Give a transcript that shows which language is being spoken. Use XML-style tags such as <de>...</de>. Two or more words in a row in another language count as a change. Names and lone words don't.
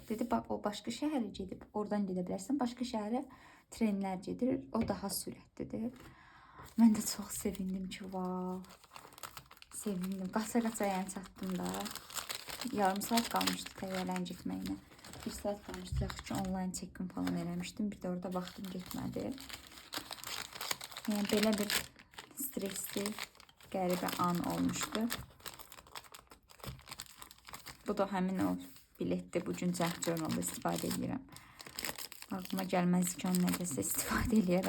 <az>Dedi, o başqa şəhərə gedib, oradan gedə bilərsən. Başqa şəhərə trenlər gedir, o daha sürətlidir. Mən də çox sevindim ki, vav, sevindim. Qaça-qaça yəni çatdım da. Yarım saat qalmışdı təyyarənin getməyinə. 1 saat qalmışdı, yaxşı ki,</az> <en>online check-in</en> <az>falan eləmişdim. Bir də orada vaxtım getmədi. Yəni belə bir stresli, qəribə an olmuşdu. Bu da həmin o biletdir. Bugün Junk Journal'da istifadə edirəm. Ağlıma gəlməz ki, onu nədəsə istifadə edirəm.</az>